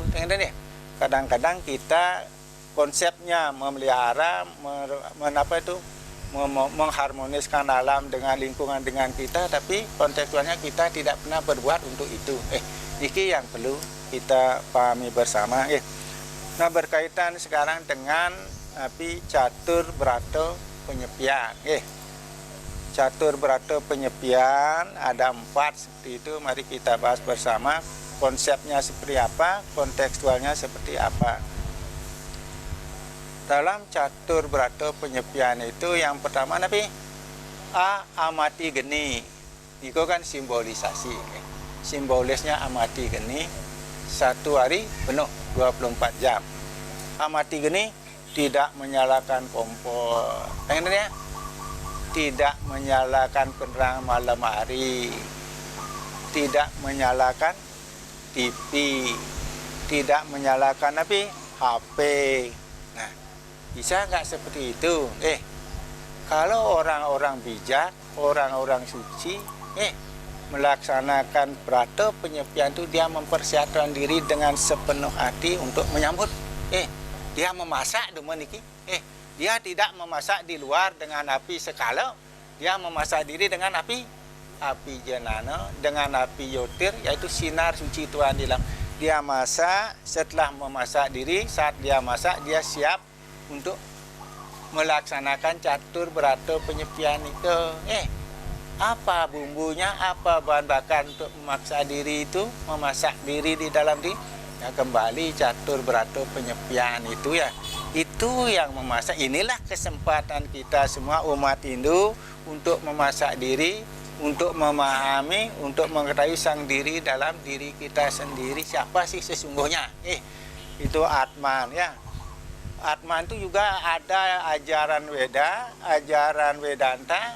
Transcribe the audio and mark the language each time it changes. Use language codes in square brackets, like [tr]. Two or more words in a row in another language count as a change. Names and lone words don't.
[id] Kadang-kadang kita konsepnya memelihara, mengharmoniskan alam dengan lingkungan dengan kita, tapi kontekstualnya kita tidak pernah berbuat untuk itu. Ini yang perlu kita pahami bersama. Nah, berkaitan sekarang dengan catur berata penyepian. Catur berata penyepian ada 4 seperti itu. Mari kita bahas bersama konsepnya seperti apa, kontekstualnya seperti apa. Dalam catur berata penyepian itu yang pertama amati geni. Itu kan simbolisasi. Simbolisnya amati geni. 1 hari penuh 24 jam. Amati geni tidak menyalakan kompor. Tidak menyalakan penerangan malam hari. Tidak menyalakan TV. Tidak menyalakan HP. Nah, bisa nggak seperti itu? Kalau orang-orang bijak, orang-orang suci, melaksanakan berata penyepian itu dia mempersiapkan diri dengan sepenuh hati untuk menyambut. Dia memasak demeniki. Dia tidak memasak di luar dengan api sekala. Dia memasak diri dengan api jenana, dengan api yotir, yaitu sinar suci Tuhan di dalam. Dia masak, setelah memasak diri, saat dia masak, dia siap untuk melaksanakan catur berata penyepian itu. Apa bumbunya, apa bahan bakar untuk memaksa diri itu, memasak diri di dalam diri? Ya, kembali catur berata penyepian itu ya. Itu yang memasak. Inilah kesempatan kita semua umat Hindu untuk memasak diri, untuk memahami, untuk mengetahui sang diri dalam diri kita sendiri. Siapa sih sesungguhnya? Itu Atman ya. Atman itu juga ada ajaran Weda, ajaran Vedanta.